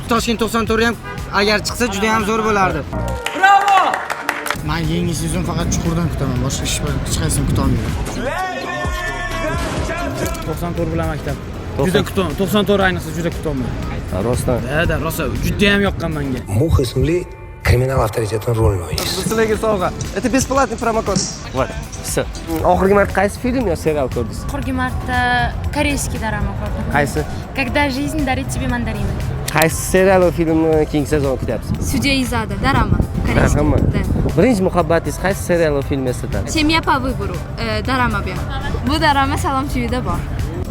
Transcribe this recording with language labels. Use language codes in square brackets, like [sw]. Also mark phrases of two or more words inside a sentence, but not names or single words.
[uz] Toshkent 94 ham agar chiqsa juda ham zo'r bo'lardi. Men yangi sezon faqat chuqurdan kutaman, boshqa ish hech qaysini kuta olmayman. 94 bilan maktab. Juda kutaman. 94 ayniqsa juda kutaman. Rostdan. Da, rosa juda ham yoqqan menga. Muh ismli kriminal avtoritetini rolini o'ynaysiz. Sizlarga sovg'a. [ru] Это бесплатный промокод. Вот. Все. [uz] Oxirgi marta qaysi film yo serial ko'rdingiz? Oxirgi marta koreyskiy drama ko'rdim. Qaysi? Когда жизнь дарит тебе мандарины. Qaysi serial va filmni keyingi sezon kutyapsiz? Судья Изада, drama. Koreyskiy. Drama. Да. Birinchi muhabbatingiz qaysi serial va film eslatadi? Семья по выбору. Drama bu. Bu drama Salom TV'da bor.